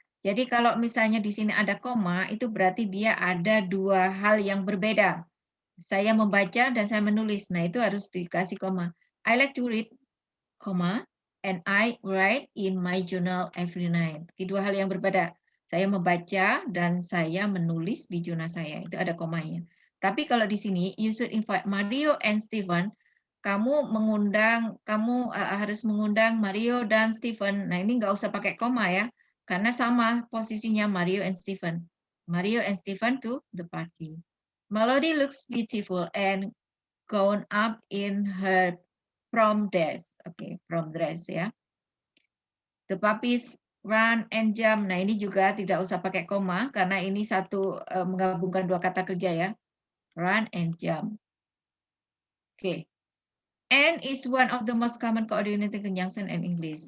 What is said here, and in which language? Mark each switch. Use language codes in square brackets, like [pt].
[id] Jadi kalau misalnya di sini ada koma, itu berarti dia ada dua hal yang berbeda. Saya membaca dan saya menulis. Nah, itu harus dikasih koma. [en] I like to read, and I write in my journal every night. [id] Dua hal yang berbeda. Saya membaca dan saya menulis di jurnal saya. Itu ada komanya. Tapi kalau di sini, [en] you should invite Mario and Stephen. [id] Kamu harus mengundang Mario dan Stephen. Nah, ini nggak usah pakai koma ya. Karena sama posisinya Mario and Stephen. [en] Mario and Stephen to the party. Melody looks beautiful and gown up in her prom dress. Oke, prom dress ya. The puppies run and jump. [id] Nah, ini juga tidak usah pakai koma karena ini satu menggabungkan dua kata kerja ya. [en] Run and jump. Oke. And is one of the most common coordinating conjunction in English.